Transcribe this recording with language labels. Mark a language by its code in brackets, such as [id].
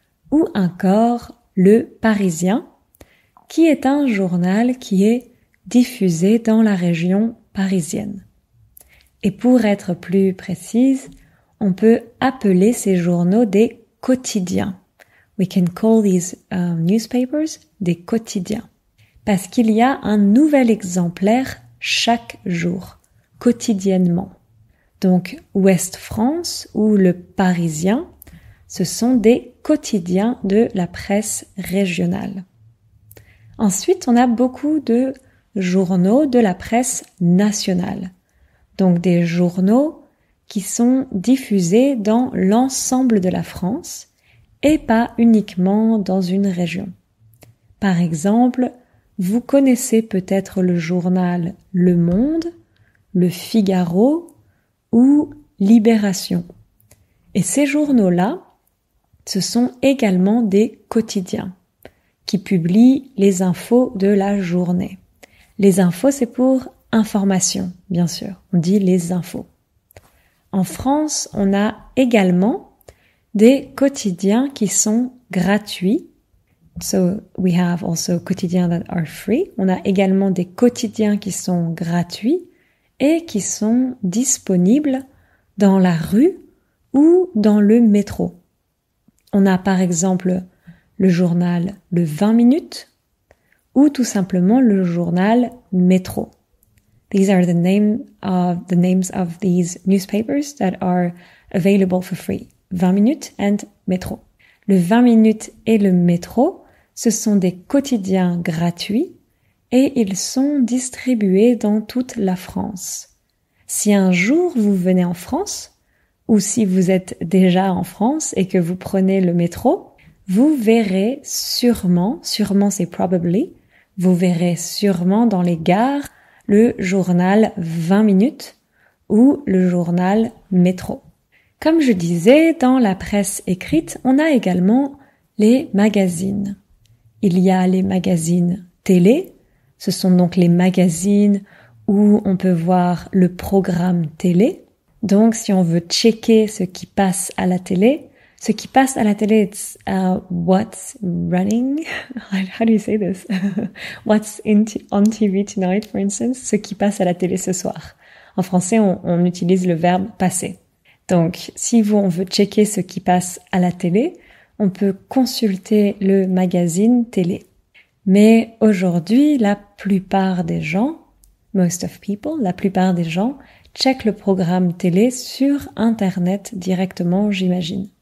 [fr] Ou encore Le Parisien, qui est un journal qui est diffusé dans la région parisienne. Et pour être plus précise, on peut appeler ces journaux des quotidiens. [en] We can call these newspapers [fr] des quotidiens. Parce qu'il y a un nouvel exemplaire chaque jour, quotidiennement. Donc, Ouest France ou Le Parisien, ce sont des quotidiens de la presse régionale. Ensuite, on a beaucoup de journaux de la presse nationale. Donc des journaux qui sont diffusés dans l'ensemble de la France et pas uniquement dans une région. Par exemple, vous connaissez peut-être le journal Le Monde, Le Figaro ou Libération. Et ces journaux-là, ce sont également des quotidiens qui publient les infos de la journée. Les infos, c'est pour information, bien sûr. On dit les infos. En France, on a également des quotidiens qui sont gratuits. [en] So, we have also quotidiens that are free. [fr] On a également des quotidiens qui sont gratuits et qui sont disponibles dans la rue ou dans le métro. On a par exemple le journal Le 20 minutes ou tout simplement le journal Métro. [en] These are the names of these newspapers that are available for free. 20 minutes and Métro. [fr] Le 20 minutes et le Métro, ce sont des quotidiens gratuits et ils sont distribués dans toute la France. Si un jour vous venez en France, ou si vous êtes déjà en France et que vous prenez le métro, vous verrez sûrement c'est probably, vous verrez sûrement dans les gares le journal 20 minutes ou le journal Métro. Comme je disais, dans la presse écrite, on a également les magazines. Il y a les magazines télé, Ce sont donc les magazines où on peut voir le programme télé. Donc, si on veut checker ce qui passe à la télé, ce qui passe à la télé, [en] it's what's running. How do you say this? What's on TV tonight, for instance. [fr] Ce qui passe à la télé ce soir. En français, on utilise le verbe passer. Donc, si on veut checker ce qui passe à la télé, on peut consulter le magazine télé. Mais aujourd'hui, la plupart des gens, [en] most of people, [fr] la plupart des gens, checkent le programme télé sur Internet directement, j'imagine.